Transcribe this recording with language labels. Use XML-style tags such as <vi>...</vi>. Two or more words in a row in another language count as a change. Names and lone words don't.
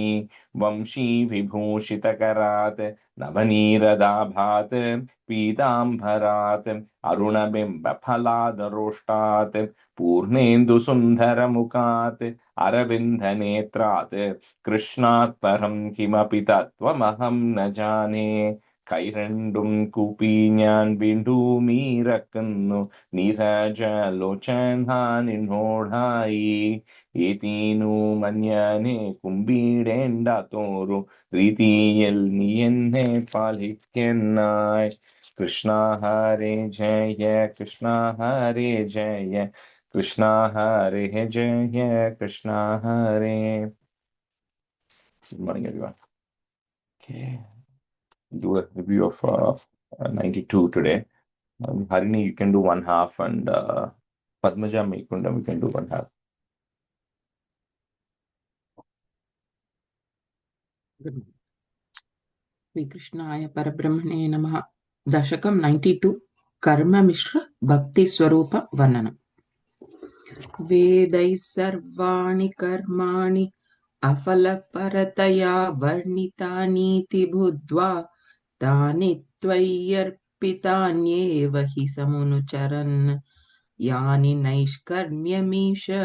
<sa>वंशी विभूषितकरात् नवनीरदाभात् पीताम्बरात् अरुणबिम्बफलादरोष्टात् पूर्णेन्दुसुन्दरमुखात् अरविन्दनेत्रात् कृष्णात् परं किमपि तत्त्वमहं न जाने.</sa> <ml>കൈരണ്ടും കൂപ്പി ഞാൻ വീണ്ടുമീറക്കുന്നു നീരജലോചനാനിന്നോടായി. ഏതീനു മഞ്ഞനെ കുമ്പിടേണ്ടാത്തോരു രീതിയിൽ നീ എന്നെ പാലിക്കുന്നായി.</ml> <sa>കൃഷ്ണ ഹരേ ജയ കൃഷ്ണ ഹരേ ജയ കൃഷ്ണ ഹരേ ജയ കൃഷ്ണ ഹരേ.</sa> <en>Good morning, everyone. Okay. Do a review of 92 today. Harini, you can do one half, and Padmaja Mekundam, you can do one half.</en> <sa>श्री कृष्णाय परब्रह्मणे नमः। दशकं 92 कर्म मिश्र भक्ति स्वरूप वर्णनम्। वेदैः सर्वाणि कर्माणि अफलपरतया वर्णितानीति बुद्ध्वा तानि त्वय्यर्पितान्येव हि समुनुचरन् यानि नैष्कर्म्यमीश</sa>